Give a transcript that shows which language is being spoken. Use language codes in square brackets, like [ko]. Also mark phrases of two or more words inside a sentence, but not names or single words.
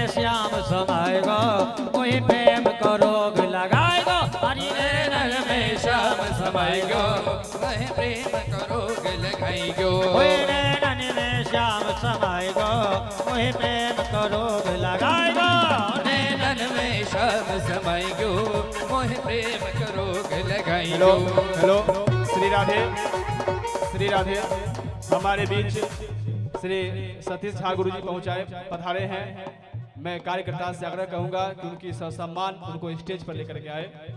[hi] श्याम समाएगा मोहि प्रेम को रोग लगाएगा हरि नैनन में श्याम समाएगा वह प्रेम करोग लगाइगो मोहि नैनन में श्याम समाएगा मोहि प्रेम को रोग लगाएगा नैनन में श्याम समाइगो मोह प्रेम करोग हेलो लगाइगो हेलो श्री राधे श्री राधे। हमारे बीच श्री सतीश झा गुरु जी पधारे हैं। मैं कार्यकर्ता से आग्रह कहूंगा कि उनकी सम्मान उनको स्टेज पर लेकर के आए।